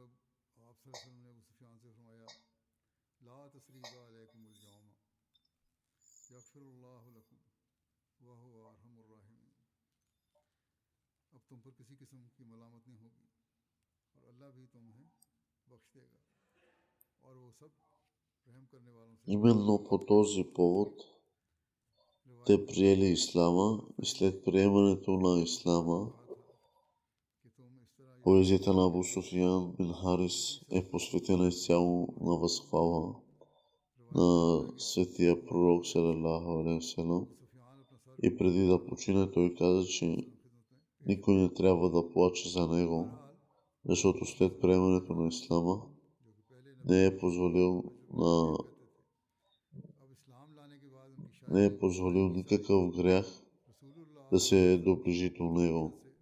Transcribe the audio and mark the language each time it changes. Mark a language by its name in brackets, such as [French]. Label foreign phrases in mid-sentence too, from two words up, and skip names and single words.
[Bulgarian] Именно по този повод те приели ислама и след приемането на ислама поезията на Абу Суфиян бин Харис е посветена изцяло на възхвала на светия пророк [Arabic] صلى الله عليه وسلم. [Bulgarian] И преди да почине той каза, че никой не трябва да плаче за него, защото след приемането на ислама не е позволил никакъв грях да се доближи до него.